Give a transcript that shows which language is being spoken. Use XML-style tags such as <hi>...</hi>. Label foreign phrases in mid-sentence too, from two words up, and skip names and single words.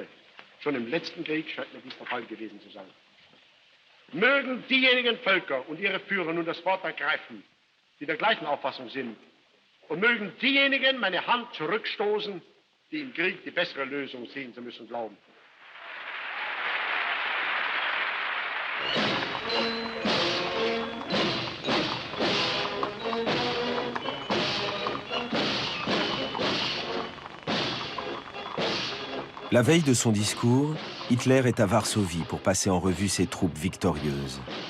<de>Schon im letzten Krieg scheint mir dies der Fall gewesen zu sein. Mögen diejenigen Völker und ihre Führer nun das Wort ergreifen, die der gleichen Auffassung sind. Und mögen diejenigen meine Hand zurückstoßen, die im Krieg die bessere Lösung sehen zu müssen glauben.</de> <fr>La veille de son discours, Hitler est à Varsovie pour passer en revue ses troupes victorieuses.</fr>